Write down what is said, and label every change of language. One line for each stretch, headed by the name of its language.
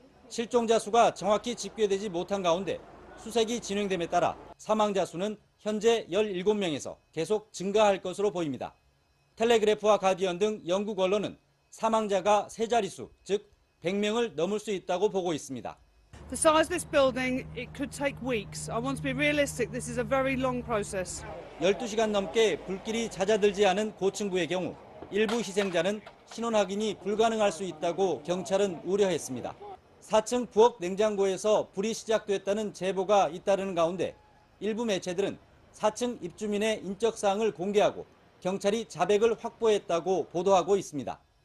Korean: 실종자 수가 정확히 집계되지 못한 가운데 수색이 진행됨에 따라 사망자 수는 현재 17명에서 계속 증가할 것으로 보입니다. 텔레그래프와 가디언 등 영국 언론은 사망자가 3자릿수, 즉 100명을 넘을 수 있다고 보고 있습니다.
English: The size of this building, it could take weeks. I want to be realistic. This is a very long process.
Korean: 12시간 넘게 불길이 잦아들지 않은 고층부의 경우 일부 희생자는 신원 확인이 불가능할 수 있다고 경찰은 우려했습니다. 4층 부엌 냉장고에서 불이 시작됐다는 제보가 잇따르는 가운데 일부 매체들은 4층 입주민의 인적사항을 공개하고 경찰이 자백을 확보했다고 보도하고 있습니다.